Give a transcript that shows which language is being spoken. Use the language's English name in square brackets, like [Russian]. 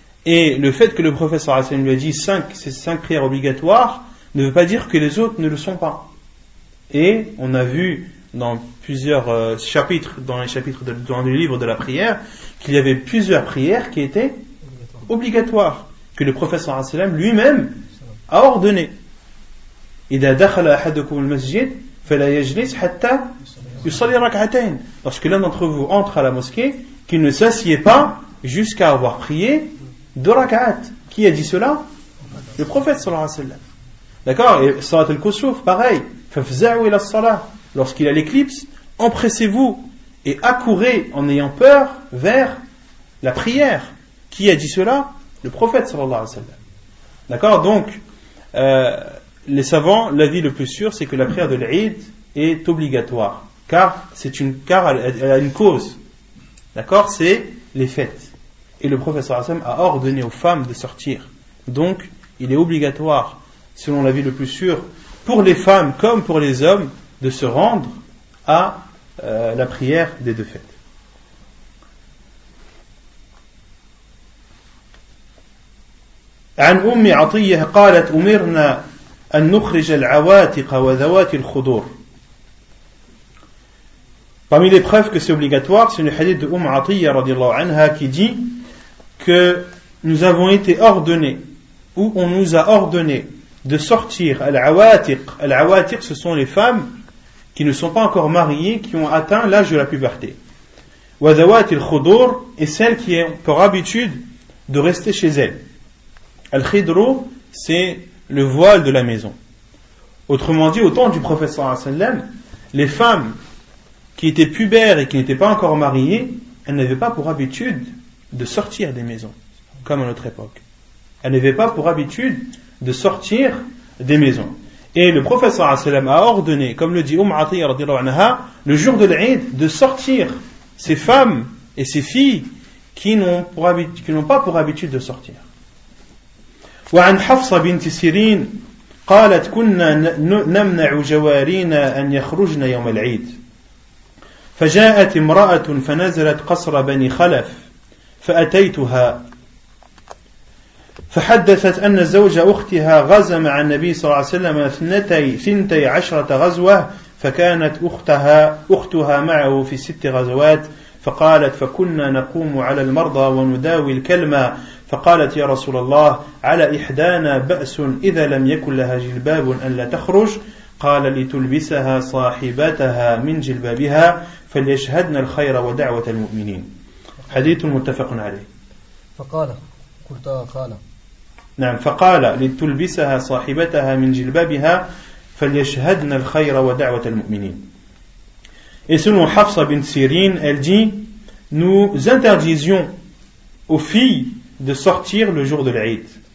[French] Et le fait que le prophète sallallahu alayhi wa sallam lui a dit ces 5 prières obligatoires ne veut pas dire que les autres ne le sont pas. Et on a vu dans plusieurs chapitres, dans le livre de la prière, qu'il y avait plusieurs prières qui étaient obligatoires, que le prophète sallallahu alayhi wa sallam lui-même a ordonné. [Arabic] إذا دخل أحدكم المسجد فلا يجلس حتى يصلي ركعتين. [French] Lorsque l'un d'entre vous entre à la mosquée, qu'il ne s'assied pas jusqu'à avoir prié 2 rak'at. Qui a dit cela? Le prophète sallallahu alayhi wa sallam. D'accord? Et salat al-kusuf, pareil. [Arabic] فَفْزَعُوا إِلَى الصَّلَاةِ. [French] Lorsqu'il a l'éclipse, empressez-vous et accourez en ayant peur vers la prière. Qui a dit cela? Le prophète sallallahu alayhi wa sallam. D'accord? Donc, les savants, l'avis le plus sûr, c'est que la prière de l'Eid est obligatoire. Car elle a une cause. D'accord? C'est les fêtes. Et le prophète sallallahu alayhi wa sallam a ordonné aux femmes de sortir. Donc, il est obligatoire, selon l'avis le plus sûr, pour les femmes comme pour les hommes, de se rendre à la prière des deux fêtes. [Arabic] عن أم عطية قالت أمرنا أن نخرج العواتق وذوات الخدور. [French] Parmi les preuves que c'est obligatoire, c'est le hadith de Atiyya radiyallahu anha qui dit que nous avons été ordonnés, ou on nous a ordonné de sortir al-awatiq. Al-awatiq, ce sont les femmes qui ne sont pas encore mariées, qui ont atteint l'âge de la puberté. [Arabic] Wa dhawat al-khudur, [French] et celles qui ont pour habitude de rester chez elles. Al-khidru, c'est le voile de la maison. Autrement dit, au temps du prophète sallallahu alayhi wa sallam, les femmes qui étaient pubères et qui n'étaient pas encore mariées, elles n'avaient pas pour habitude de sortir des maisons, comme à notre époque. Elles n'avaient pas pour habitude de sortir des maisons. Et le prophète sallallahu alayhi wa sallam a ordonné, comme le dit Atiyya radiyallahu anha, le jour de l'Eid, de sortir ces femmes et ces filles qui n'ont pas pour habitude de sortir. [Arabic] وعن حفصة بنت سيرين قالت كنا نمنع جوارينا أن يخرجن يوم العيد فجاءت امرأة فنزلت قصر بني خلف فأتيتها فحدثت أن زوج أختها غزا مع النبي صلى الله عليه وسلم 12 غزوة فكانت أختها معه في 6 غزوات فقالت فكنا نقوم على المرضى ونداوي الكلمة فقالت يا رسول الله على إحدانا بأس إذا لم يكن لها جلباب أن لا تخرج قال لتلبسها صاحبتها من جلبابها فليشهدن الخير ودعوة المؤمنين. حديث متفق عليه. فقال قلت قال نعم فقال لتلبسها صاحبتها من جلبابها فليشهدن الخير ودعوة المؤمنين. [French] Et selon Hafsa bint Sirin, elle dit, nous interdisions aux filles de sortir le jour de l'Eid.